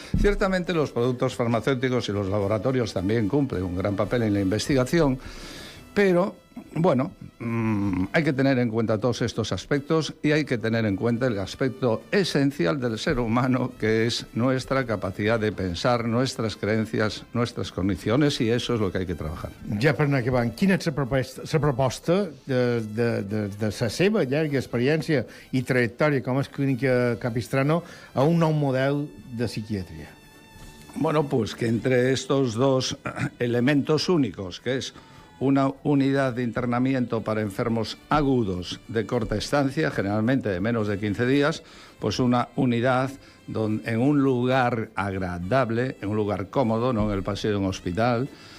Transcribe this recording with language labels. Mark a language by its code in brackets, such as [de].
[es] Ciertamente los productos farmacéuticos y los laboratorios también cumplen un gran papel en la investigación, pero bueno, hay que tener en cuenta todos estos aspectos y hay que tener en cuenta el aspecto esencial del ser humano, que es nuestra capacidad de pensar, nuestras creencias, nuestras condiciones, y eso es lo que hay que trabajar. [ca] Ja per anar acabant, quina és la proposta de la seva llarga experiència i trajectòria com a clínica Capistrano a un nou model de psiquiatria? [es] Bueno, pues que entre estos dos elementos únicos, que es una unidad de internamiento para enfermos agudos de corta estancia, generalmente de menos de 15 días, pues una unidad en un lugar agradable, en un lugar cómodo, no en el pasillo de un hospital,